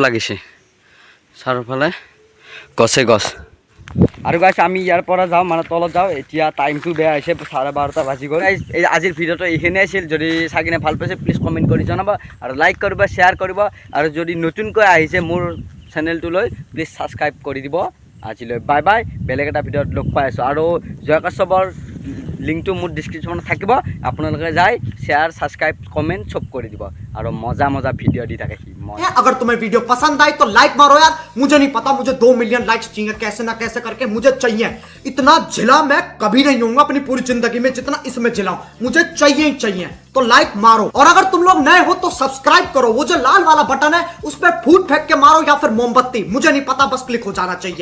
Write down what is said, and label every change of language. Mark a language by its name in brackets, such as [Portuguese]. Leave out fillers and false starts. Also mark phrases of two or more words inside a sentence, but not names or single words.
[Assamese] লাগিছে চাৰিওফালে গছ আৰু গাইছ আমি ইয়াৰ পৰা যাওঁ মানে তলত যাওঁ এতিয়া টাইমটো বেয়া হৈছে 12:30 বাজি গ'ল এই আজিৰ ভিডিঅ'টো এইখিনিয়ে আছিল যদি চাই কিনে ভাল পাইছে প্লিজ কমেণ্ট কৰি জনাব আৰু লাইক কৰিব শ্বেয়াৰ কৰিব আৰু যদি নতুনকৈ আহিছে মোৰ চেনেলটোলৈ প্লিজ ছাবস্ক্ৰাইব কৰি দিব আজিলৈ [English] bye bye [Assamese] বেলেগ এটা ভিডিঅ'ত লগ পাই আছোঁ আৰু জয় কাশ্যপৰ লিংকটো মোৰ ডিছক্ৰিপশ্যনত থাকিব আপোনালোকে যাই [English] share subscribe comment [Assamese] চব কৰি দিব আৰু মজা ভিডিঅ' দি থাকে সি [Hindi] अगर तुम्हें वीडियो पसंद आई तो लाइक मारो यार मुझे नहीं पता मुझे 2 [English] million likes [Hindi] चाहिए कैसे ना कैसे करके मुझे चाहिए इतना झिला मैं कभी नहीं होऊंगा अपनी पूरी जिंदगी में जितना इसमें झिला मुझे चाहिए ही चाहिए तो लाइक मारो और अगर तुम लोग नए हो तो सब्सक्राइब करो वो जो लाल वाला बटन है उस पर फूट फेंक के मारो या फिर मोमबत्ती मुझे नहीं पता बस क्लिक हो जाना चाहिए